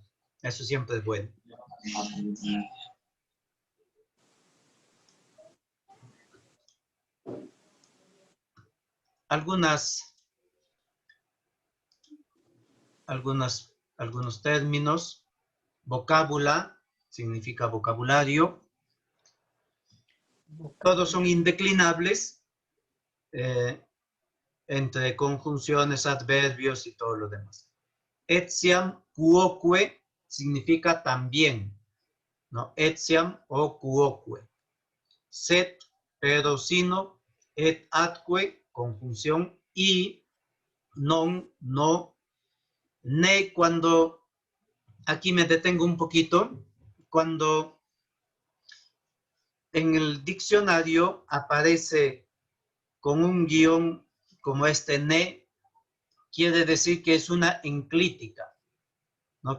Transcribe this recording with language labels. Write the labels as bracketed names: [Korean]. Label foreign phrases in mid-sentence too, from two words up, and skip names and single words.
[Spanish] Eso siempre es bueno. Algunos términos. Vocábula significa vocabulario. Todos son indeclinables entre conjunciones, adverbios y todo lo demás. [Latin] Etiam quoque [Spanish] significa también, ¿no? [Latin] Etiam o quoque. [Spanish] Sed, pero sino, [Latin] et atque, [Spanish] conjunción, y non, no, ne, cuando, aquí me detengo un poquito, cuando en el diccionario aparece con un guión como este ne, quiere decir que es una enclítica, ¿no?